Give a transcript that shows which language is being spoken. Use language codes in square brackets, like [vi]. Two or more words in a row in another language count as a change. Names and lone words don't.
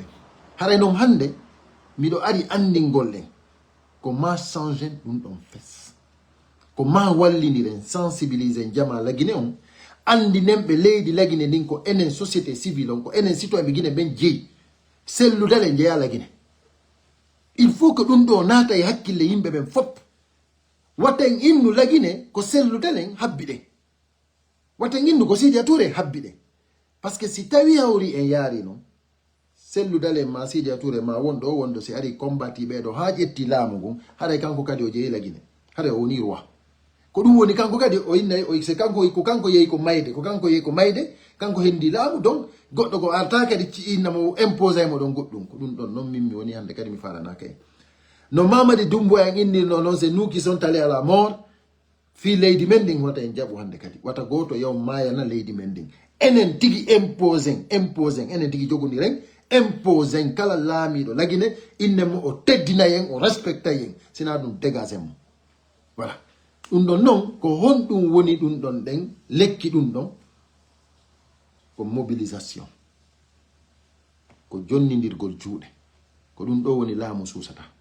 [ff] Haray noon hande miɗo ari andingol ɗen ko ma change ɗum ɗon fes, ko ma walliniren sensibilise jama lagine on, andinen ɓe leydi lagine ndin ko enen [fr] société civile [ff] on, ko enen citoyen ɓe Guinée ɓen jeeyi selludale jeeya lagine. [fr] Il faut que [ff] ɗum ɗo naata e hakkille yimɓe ɓen fop. Waten innu lagine ko selludalen habbi ɗen, waten innu ko Sidia Touré habbi ɗen. Parce que si tawi hawri en yaari noon, selludalen ma Sidia Touré ma wonɗo wondo si ari combati ɓeɗo ha ƴetti laamu ngun, haɗay kanko kadi o jeeyi lagine, haɗay o woni roi. Ko ɗum woni kanko kadi o innay se kanko ko kanko yeeyi ko mayde, ko kanko yeeyi ko mayde, kanko hendi laamu. Donc goɗɗo ko arta kadi innamo imposé mo ɗon goɗɗum, ko ɗum ɗon noon min mi woni hande kadi mi falanaka en. No Mamadi Doumbouya en innirno noon, [fr] c'est nous qui sont allés à la mort, [ff] fi leydi men ndin wata en jaɓu hande kadi, wata goto yaw mayana leydi men ndin. Enen tigi imposen, enen tigi jogodiren, imposen kala laamiɗo lagine, innemo o teddinayen, o respecta yen, sina ɗum dégagen mo. Voilà, ɗum ɗon noon ko honɗum woni ɗum ɗon ɗen, lekki ɗum ɗon ko mobilisation, ko jonnidirgol juuɗe, ko ɗum ɗo woni laamu susata.